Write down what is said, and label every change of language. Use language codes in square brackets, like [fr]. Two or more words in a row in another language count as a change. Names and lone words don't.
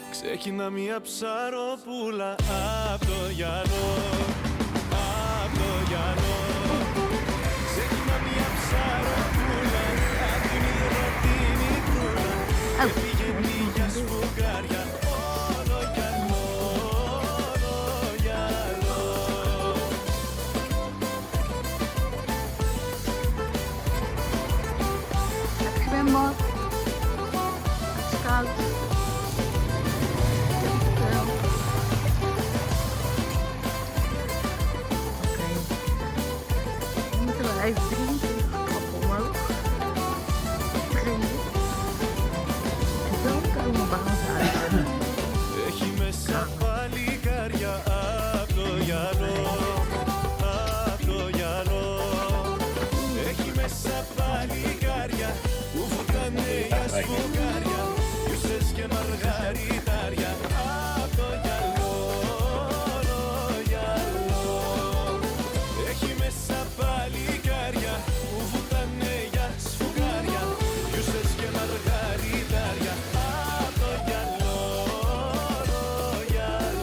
[el] Ξεκινά μια ψαροπούλα απ' το γυαλό, απ' το γυαλό. Ξεκινά μια ψαροπούλα απ' τη μοίρα τη μικρούλα και πηγαίνει για σφουγγάρια. Όλο γυαλό, όλο γυαλό. [nl] Zwembad, het is koud. Oké, we moeten wel even drinken. Kap omhoog. Drinken. En dan komen we ons uit. [el] Έχει μέσα παλικάρια απ' το γυαλό, απ' το γυαλό. Έχει μέσα παλικάρια που βουτάνε για σφουγγάρια, γιουσές και μαργαριτάρια απ' το γυαλό, το γυαλό. Έχει μέσα παλικάρια που βουτάνε για σφουγγάρια, γιουσές και μαργαριτάρια απ' το γυαλό, το γυαλό.